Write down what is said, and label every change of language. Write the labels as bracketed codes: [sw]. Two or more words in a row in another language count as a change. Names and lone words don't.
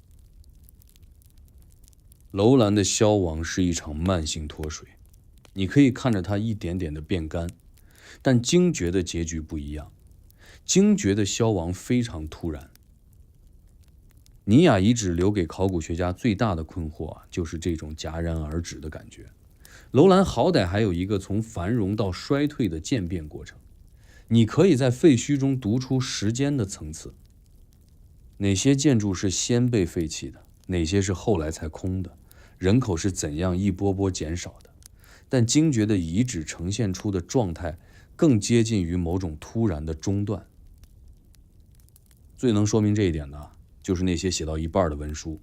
[zh] 樓蘭的消亡是一場慢性脫水，你可以看着它一點點的變乾，但驚覺的結局不一樣。驚覺的消亡非常突然。尼亞遺址留給考古學家最大的困惑就是這種戛然而止的感覺。樓蘭好歹還有一個從繁榮到衰退的漸變過程，你可以在廢墟中讀出時間的層次。哪些建築是先被廢棄的，哪些是後來才空的，人口是怎樣一波波減少的。但精絕的遺址呈現出的狀態更接近於某種突然的中斷。最能說明這一點的就是那些寫到一半的文書。